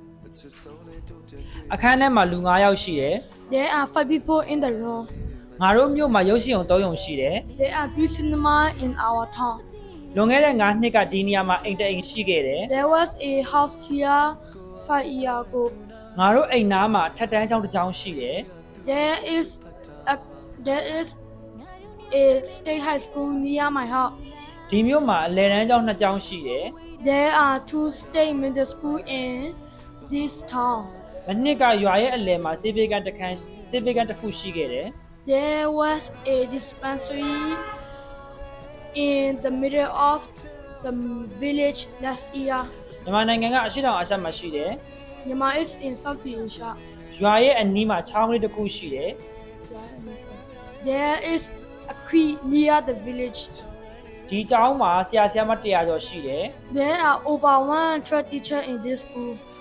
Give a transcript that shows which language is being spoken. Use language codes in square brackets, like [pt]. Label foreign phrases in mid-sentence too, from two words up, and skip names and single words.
[my] အခန်းထဲမှာလူ9ယောက်ရှိတယ် [en] There are 5 people in the room. [my] ငါတို့မြို့မှာရုပ်ရှင်ရုံ3ရုံရှိတယ် [en] There are 3 cinema in our town. [my] လွန်ခဲ့တဲ့9နှစ်ကဒီနေရာမှာအိမ်တအိမ်ရှိခဲ့တယ် [en] There was a house here 5 years ago. [my] ငါတို့အိမ်နားမှာထပ်တန်းကျောင်းတစ်ကျောင်းရှိတယ် [en] There is a state high school near my house. [my] ဒီမြို့မှာအလယ်တန်းကျောင်း2ကျောင်းရှိတယ် [en] There are 2 state middle school in this town. [my] မနှစ်ကရွာရဲ့အလယ်မှာဆေးပေးကန်းတစ်ခုရှိခဲ့တယ် [en] There was a dispensary in the middle of the village last year. [my] မြန်မာနိုင်ငံကအရှေ့တောင်အာရှမှာရှိတယ် [en] Myanmar is in South Asia. [my] ရွာရဲ့အနီးမှာချောင်းလေးတစ်ခုရှိတယ် [en] There is a creek near the village. [my] ဒီကျောင်းမှာဆရာမ100ကျော်ရှိတယ် [en] There are over 100 teachers in this school.